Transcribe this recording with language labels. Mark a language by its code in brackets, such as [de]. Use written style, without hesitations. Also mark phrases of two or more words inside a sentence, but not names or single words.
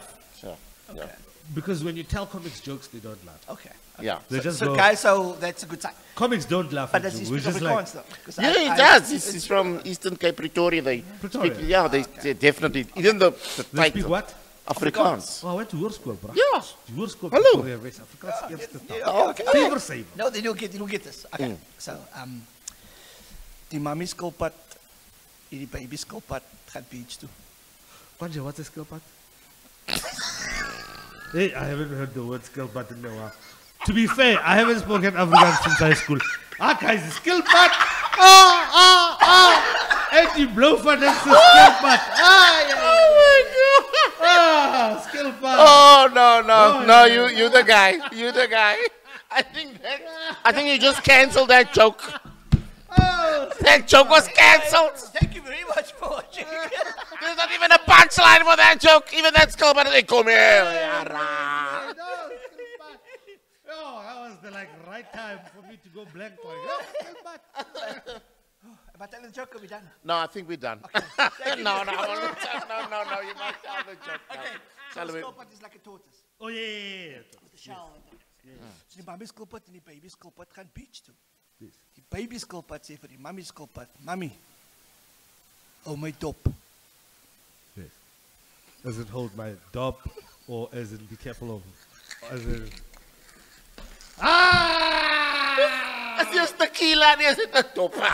[en] Sure. Yeah. Because when you tell comics jokes, they don't laugh. okay. Yeah. They just So, go, guys, so that's a good sign. comics don't laugh But at does he you. We're speak just like, Afrikaans though? 'Cause Yeah, he does. He's from Eastern Cape, Pretoria. They Pretoria. speak, yeah, they definitely. Even the they speak title. what? Afrikaans. Oh, I went to hoërskool, bro. Ja. Hoërskool Hallo. [af] Pretoria Wes, Afrikaans eerste taal. [en] Yeah, okay. Fever save. No, they don't get this. Okay. So, [af] die mummy skilpad, die baby skilpad gaat beach toe. Kwanje, wat is skilpad? [en] Hey, I haven't heard the word skilpad in a while. To be fair, I haven't spoken Afrikaans since high school. Guys, skilpad. [af] En die blauw van het skilpad. [en] Skilpad. Oh no no Oh, no! yeah. You the guy. You the guy. I think you just cancelled that joke. That joke was cancelled. Thank you very much for watching. There's not even a punchline for that joke. Even that skull, but they come here. Oh, that was the right time for me to go blank. Skilpad. Am I telling the joke or we done? No, I think we're done. No, you must tell the joke. now. So Tell the me. skilpad is like a tortoise. Oh, yeah. With the shell. [af] So die mummy skilpad en die baby skilpad gaan beach toe. Die baby skilpad sê vir die mummy skilpad, "Mummy, hou my dop." [en] Yes. As it hold my dop, or as in be careful of, as in. It's just tequila and it's the top.